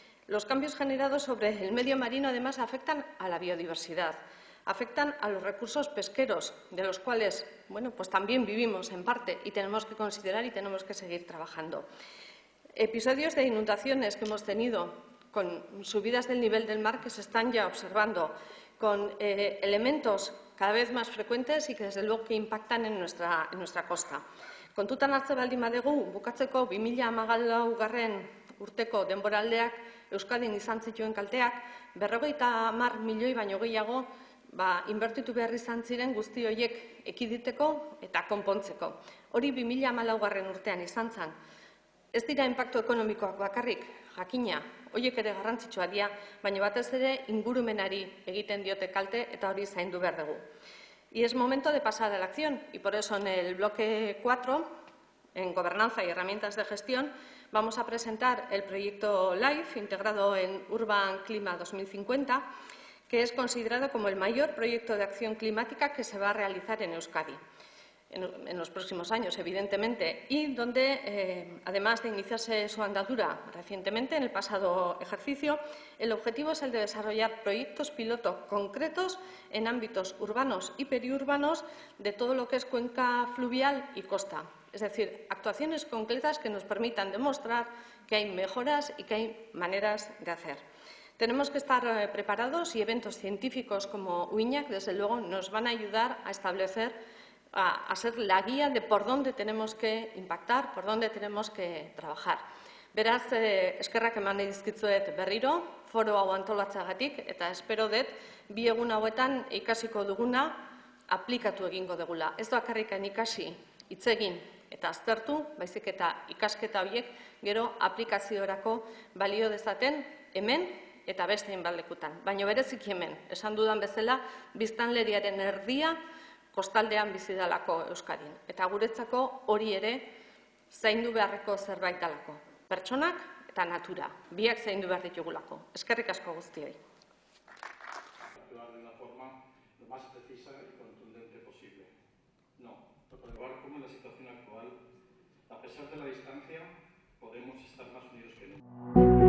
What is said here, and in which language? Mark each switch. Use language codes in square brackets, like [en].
[es] Los cambios generados sobre el medio marino, además, afectan a la biodiversidad, afectan a los recursos pesqueros, de los cuales, bueno, pues también vivimos en parte y tenemos que considerar y tenemos que seguir trabajando. Episodios de inundaciones que hemos tenido, con subidas del nivel del mar que se están ya observando, con elementos cada vez más frecuentes y que, desde luego, que impactan en nuestra costa. [eu] Kontutan hartzen baldin badegu, bukatzeko 2014 urteko denboraldeak Euskadin izan zituen kalteak 50 milioi baino gehiago inbertitu behar izan ziren guzti horiek ekiditeko eta konpontzeko. Hori 2014 urtean izan zen. Ez dira inpaktu ekonomikoak bakarrik, jakina, horiek ere garrantzitsuak dira, baina batez ere ingurumenari egiten diote kalte eta hori zaindu behar dugu. [es] Y es momento de pasar a la acción, y por eso en el bloque 4, en Gobernanza y Herramientas de Gestión, vamos a presentar el proyecto LIFE, integrado en Urban Clima 2050, que es considerado como el mayor proyecto de acción climática que se va a realizar en Euskadi en los próximos años, evidentemente, y donde, además de iniciarse su andadura recientemente, en el pasado ejercicio, el objetivo es el de desarrollar proyectos piloto concretos en ámbitos urbanos y periurbanos de todo lo que es cuenca fluvial y costa. Es decir, actuaciones concretas que nos permitan demostrar que hay mejoras y que hay maneras de hacer. Tenemos que estar preparados y eventos científicos como UINAC, desde luego, nos van a ayudar a establecer a ser la guía de por dónde tenemos que impactar, por dónde tenemos que trabajar. [eu] Beraz, eskerrak eman nahi dizkizuet berriro, foro hau antolatzeagatik, eta espero dut, bi egun hauetan ikasiko duguna aplikatu egingo dugula. Ez bakarrikan ikasi, hitz egin eta aztertu, baizik eta ikasketa horiek gero aplikaziorako balio dezaten hemen eta beste hainbat lekutan. Baina bereziki hemen, esan dudan bezala, biztanleriaren erdia kostaldean bizi dalako Euskadin. Eta guretzako hori ere zaindu beharreko zerbait dalako. Pertsonak eta natura, biak zaindu behar ditugulako. Eskerrik asko guztioi. [es] Actuar de una forma lo más precisa y contundente posible. No, observar cómo en la situación actual, a pesar de la distancia, podemos estar más unidos que nunca.